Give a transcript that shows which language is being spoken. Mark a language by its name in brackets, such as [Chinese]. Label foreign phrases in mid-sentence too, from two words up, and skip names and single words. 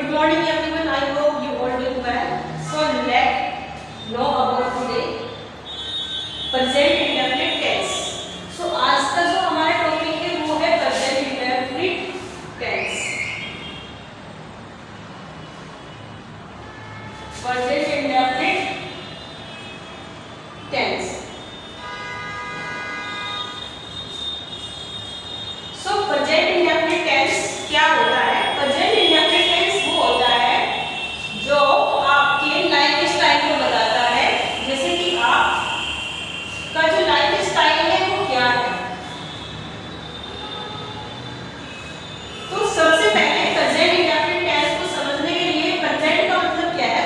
[English] morning everyone. I hope you all doing well. So let's know about today present indefinite tense. [Hindi] So आज का जो हमारा टॉपिक है वो है [English] present indefinite tense. Present indefinite tense. So present indefinite tense [Hindi] क्या होता है? [English] Present indefinite tense [Hindi] वो होता है जो आपके [English] life style [Hindi] को बताता है, जैसे कि आपका जो [English] life style [Hindi] है वो क्या है। तो सबसे पहले [English] present indefinite tense [Hindi] को समझने के लिए प्रेजेंट का मतलब क्या है?